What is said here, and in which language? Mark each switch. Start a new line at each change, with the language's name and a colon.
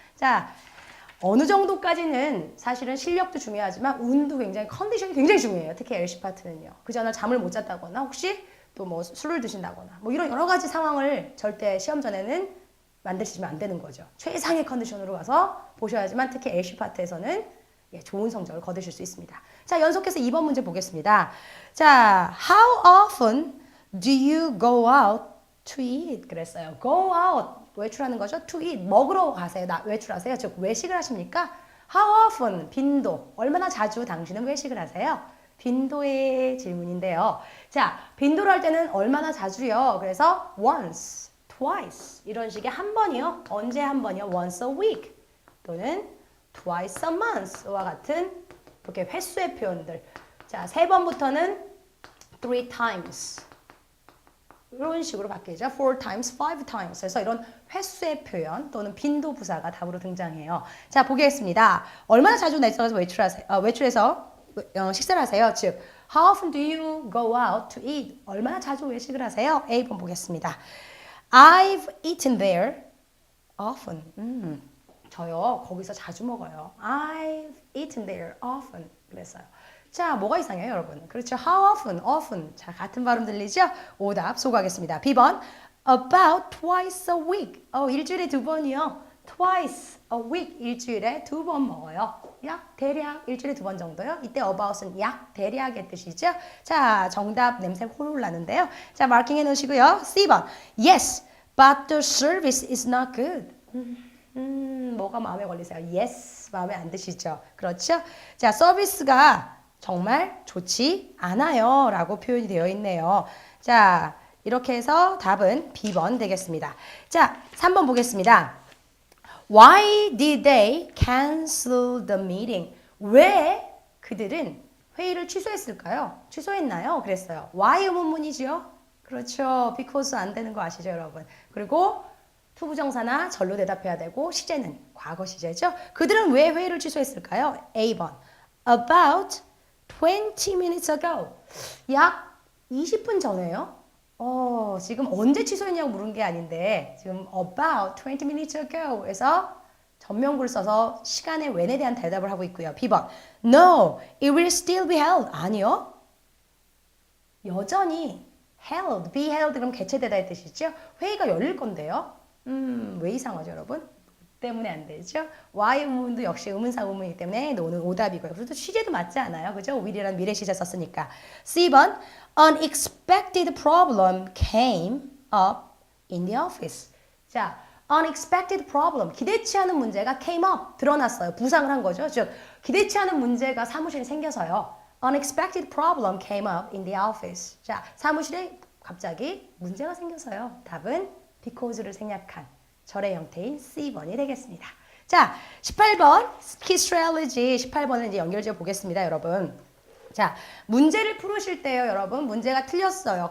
Korean: 자, 어느 정도까지는 사실은 실력도 중요하지만 운도 굉장히 컨디션이 굉장히 중요해요. 특히 LC 파트는요. 그 전날 잠을 못 잤다거나 혹시 또 뭐 술을 드신다거나 뭐 이런 여러 가지 상황을 절대 시험 전에는 만드시면 안 되는 거죠. 최상의 컨디션으로 가서 보셔야지만 특히 LC 파트에서는 좋은 성적을 거두실 수 있습니다. 자, 연속해서 2번 문제 보겠습니다.
English: 자, how often do you go out to eat?
Korean: 그랬어요. go out, 외출하는 거죠. to eat, 먹으러 가세요. 외출하세요. 즉, 외식을 하십니까?
English: how often,
Korean: 빈도, 얼마나 자주 당신은 외식을 하세요? 빈도의 질문인데요. 자, 빈도를 할 때는 얼마나 자주요? 그래서 once, twice 이런 식의 한 번이요. 언제 한 번이요?
English: once a week
Korean: 또는
English: twice a month
Korean: 와 같은 이렇게 횟수의 표현들. 자, 3번부터는 3 times 이런 식으로 바뀌죠. 4 times, 5 times. 그래서 이런 횟수의 표현 또는 빈도 부사가 답으로 등장해요. 자, 보겠습니다. 얼마나 자주 나가서 외출해서 식사를 하세요?
English: 즉, how often do you go out to eat?
Korean: 얼마나 자주 외식을 하세요? A번 보겠습니다.
English: I've eaten there often.
Korean: 저요, 거기서 자주 먹어요.
English: I've eaten there often.
Korean: 그랬어요. 자, 뭐가 이상해요, 여러분? 그렇죠.
English: How often, often.
Korean: 자, 같은 발음 들리죠? 오답 소개하겠습니다.
English: B번, about twice a week.
Korean: 일주일에 2번이요.
English: twice a week.
Korean: 일주일에 2번 먹어요. 약, 대략 일주일에 2번 정도요. 이때 about은 약, 대략의 뜻이죠. 자, 정답 냄새 홀홀 나는데요. 자, 마킹해 놓으시고요. C번,
English: yes, but the service is not good.
Korean: 뭐가 마음에 걸리세요? Yes, 마음에 안 드시죠? 그렇죠? 자, 서비스가 정말 좋지 않아요 라고 표현이 되어 있네요. 자, 이렇게 해서 답은 B번 되겠습니다. 자, 3번 보겠습니다.
English: Why did they cancel the meeting?
Korean: 왜 그들은 회의를 취소했을까요? 취소했나요? 그랬어요. Why 의문문이지요? 그렇죠. because 안 되는 거 아시죠, 여러분? 그리고 투부정사나 절로 대답해야 되고 시제는 과거 시제죠. 그들은 왜 회의를 취소했을까요?
English: A번, about 20 minutes ago.
Korean: 약 20분 전에요. 지금 언제 취소했냐고 물은 게 아닌데 지금
English: about 20 minutes ago
Korean: 에서 전면구를 써서 시간의 when에 대한 대답을 하고 있고요.
English: B번, no, it will still be held.
Korean: 아니요. 여전히 held, be held 그럼 개최되다의 뜻이죠. 회의가 열릴 건데요. 왜 이상하죠, 여러분? 때문에 안 되죠. Y 의문도 역시 의문사 의문이기 때문에 노는 오답이고요. 그래도 시제도 맞지 않아요. 그죠? will이란 미래 시제 썼으니까.
English: C번, unexpected problem came up in the office.
Korean: 자,
English: unexpected problem,
Korean: 기대치 않은 문제가
English: came up,
Korean: 드러났어요. 부상을 한 거죠. 즉, 기대치 않은 문제가 사무실에 생겨서요.
English: unexpected problem came up in the office.
Korean: 자, 사무실에 갑자기 문제가 생겨서요. 답은 because를 생략한 절의 형태인 C번이 되겠습니다. 자, 18번 Key Strategy 18번을 이제 연결지어 보겠습니다, 여러분. 자, 문제를 풀으실 때요, 여러분. 문제가 틀렸어요.